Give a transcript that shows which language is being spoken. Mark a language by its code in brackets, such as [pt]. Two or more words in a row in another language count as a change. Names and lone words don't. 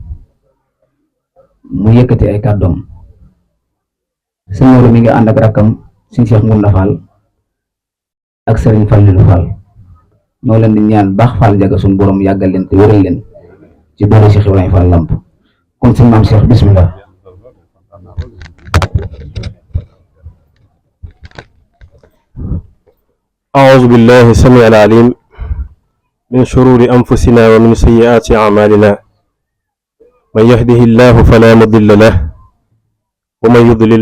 [wo] mu yëkkati ay kàddoom sëñ Modou mi ngi ànd ak rakkam sëñ Cheikh Ngounda Fall ak sëriñ Fallilou Fall ñoo leen di ñaan baax Fall Ndiaga suñu borom yàggal leen te wéral leen ci doole Cheikh Ibrahima Fall Lamp kon sëñ maam Cheikh bismillah. [ar] أعوذ بالله السميع العليم من شرور أنفسنا ومن سيئات أعمالنا من يهده الله فلا مضل له ومن يضلل